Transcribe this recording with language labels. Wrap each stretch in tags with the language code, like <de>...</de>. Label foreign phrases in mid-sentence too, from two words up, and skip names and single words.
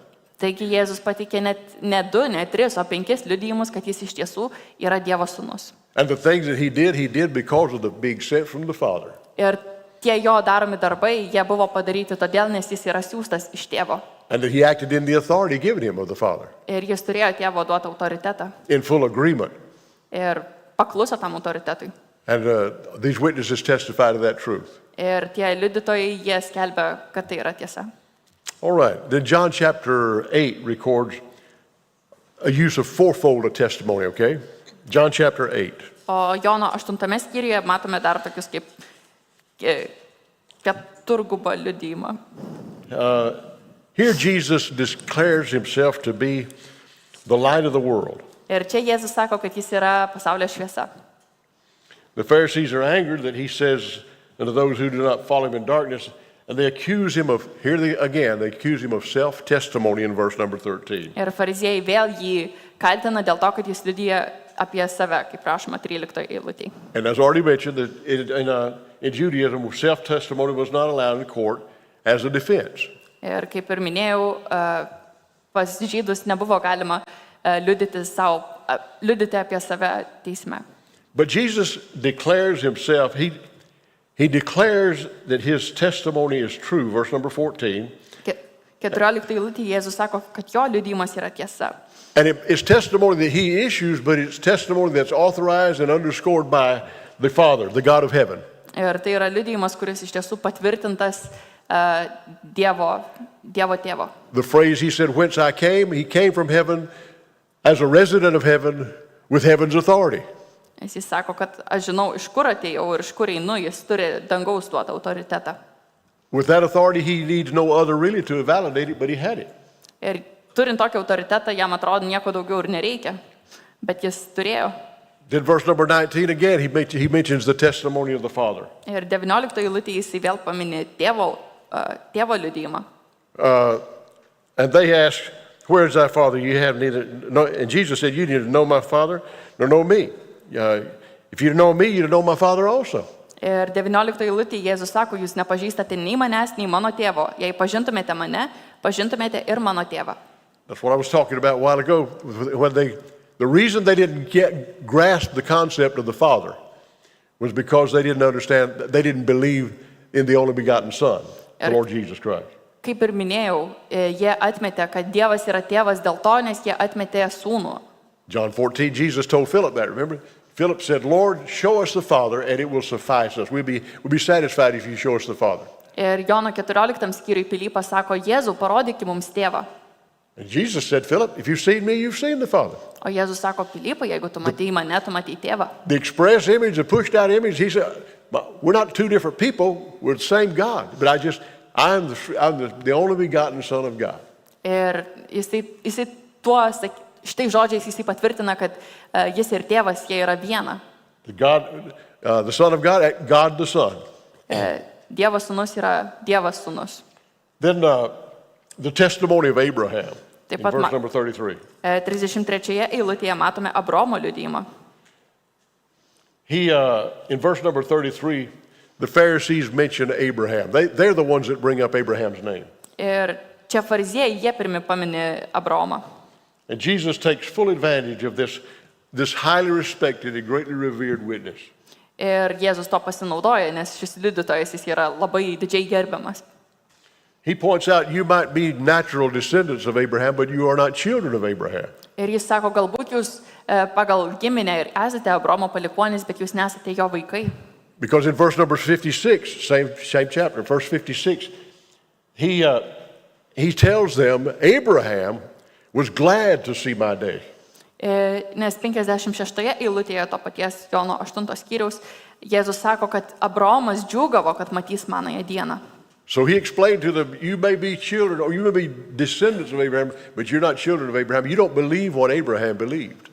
<lt>Taigi Jėzus pateikė net ne 2, ne 3, o 5 liudijimus, kad jis iš tiesų yra Dievo sūnus.</lt> <en>And the things that he did because of the being sent from the Father.</en> <lt>Ir tie jo daromi darbai, jie buvo padaryti todėl, nes jis yra siųstas iš tėvo.</lt> <en>And that he acted in the authority given him of the Father.</en> <lt>Ir jis turėjo tėvo duotą autoritetą.</lt> <en>In full agreement.</en> <lt>Ir pakluso tam autoritetui.</lt> <en>And these witnesses testify to that truth.</en> <lt>Ir tie liudytojai, jie skelbia, kad tai yra tiesa.</lt> <en>All right. Then John chapter 8 records a use of fourfold testimony, okay? John chapter 8.</en> <lt>O Jono 8 skyriuje matome dar tokius kaip keturgubą liudijimą.</lt> <en>Here Jesus declares himself to be the light of the world.</en> <lt>Ir čia Jėzus sako, kad jis yra pasaulio šviesa.</lt> <en>The Pharisees are angered that he says unto those who do not follow him in darkness, and they accuse him of, they accuse him of self-testimony in verse number 13.</en> <lt>Ir fariziejai vėl jį kaltina dėl to, kad jis liudija apie save, kaip rašoma 13 eilutėje.</lt> <en>And as already mentioned, that in Judaism, self-testimony was not allowed in court as a defense.</en> <lt>Ir kaip ir minėjau, pas žydus nebuvo galima liudyti apie save teisme.</lt> <en>But Jesus declares himself, he declares that his testimony is true, verse number 14.</en> <lt>14 eilutėje Jėzus sako, kad jo liudijimas yra tiesa.</lt> <en>And it's testimony that he issues, but it's testimony that's authorized and underscored by the Father, the God of heaven.</en> <lt>Ir tai yra liudijimas, kuris iš tiesų patvirtintas Dievo tėvo.</lt> <en>The phrase he said, whence I came, he came from heaven as a resident of heaven with heaven's authority.</en> <lt>Jis sako, kad aš žinau, iš kur atėjau ir iš kur einu, jis turi dangaus duotą autoritetą.</lt> <en>With that authority, he needs no other really to validate it, but he had it.</en> <lt>Ir turint tokį autoritetą, jam atrodo nieko daugiau ir nereikia, bet jis turėjo.</lt> <en>Then verse number 19 again, he mentions the testimony of the Father.</en> <lt>Ir 19 eilutėje jis vėl paminė tėvo liudijimą.</lt> <en>And they ask, where is thy Father? You have neither, and Jesus said, you neither know my Father nor know me. If you know me, you know my Father also.</en> <lt>Ir 19 eilutė Jėzus sako, jūs nepažįstate nei manęs, nei mano tėvo. Jei pažintumėte mane, pažintumėte ir mano tėvą.</lt> <en>That's what I was talking about a while ago. When the reason they didn't grasp the concept of the Father was because they didn't understand, they didn't believe in the only begotten Son, the Lord Jesus Christ.</en> <lt>Kaip ir minėjau, jie atmetė, kad Dievas yra tėvas dėl to, nes jie atmetė sūnų.</lt> <en>John 14, Jesus told Philip that, remember? Philip said, Lord, show us the Father and it will suffice us. We'll be satisfied if you show us the Father.</en> <lt>Ir Jono 14 skyriui Pilypas sako, Jėzau, parodyk mums tėvą.</lt> <en>And Jesus said, Philip, if you've seen me, you've seen the Father.</en> <lt>O Jėzus sako, Pilypai, jeigu tu matei mane, tu matei tėvą.</lt> <en>The express image, the pushed out image, he said, we're not two different people, we're the same God. But I'm the only begotten Son of God.</en> <lt>Ir jisai tuo, šitai žodžiais jisai patvirtina, kad jis ir tėvas, jie yra viena.</lt> <en>The Son of God, God the Son.</en> <lt>Dievas sūnus yra Dievas sūnus.</lt> <en>Then the testimony of Abraham, in pat verse number 33.</en> <lt>33 eilutėje matome Abraomo liudijimą.</lt> <en>In verse number 33, the Pharisees mention Abraham. They're the ones that bring up Abraham's name.</en> <lt>Ir čia fariziejai, jie pirmi pamini Abraomą.</lt> <en>And Jesus takes full advantage of this highly respected and greatly revered witness.</en> <lt>Ir Jėzus to pasinaudoja, nes šis liudytojas jis yra labai didžiai gerbiamas.</lt> <en>He points out you might be natural descendants of Abraham, but you are not children of Abraham.</en> <lt>Ir jis sako, galbūt jūs pagal giminę ir esate Abraomo palikuonys, bet jūs nesate jo vaikai.</lt> <en>Because in verse number 56, same chapter, verse 56, he tells them Abraham was glad to see my day.</en> <lt>Nes 56 eilutėje to paties Jono 8 skyriaus Jėzus sako, kad Abraomas džiūgavo, kad matys manąją dieną.</lt> <en>So he explained to them, you may be children or you may be descendants of Abraham, but you're not children of Abraham. You don't believe what Abraham believed.</en>